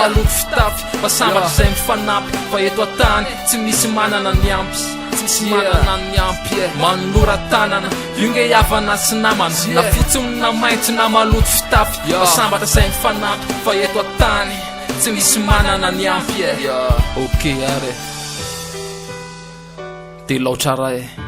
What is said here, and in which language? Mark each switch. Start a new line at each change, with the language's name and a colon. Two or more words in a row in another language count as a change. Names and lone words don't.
Malagasy: maloto fitafy. Fa sambatra Yeah. izay mifanampy, fa eto an-tany tsy misy manana ny ampy. Tsy misy Yeah. manana ny ampy, yeah. Manolora tanana, io dia havana sy namana, na Yeah. fotsiny na maitso na maloto fitafy. Yeah. Fa sambatra izay mifanampy, fa eto an-tany tsy misy manana ny ampy, yeah.
English: Yeah. Ok, are.
Malagasy: Dia laotra ray.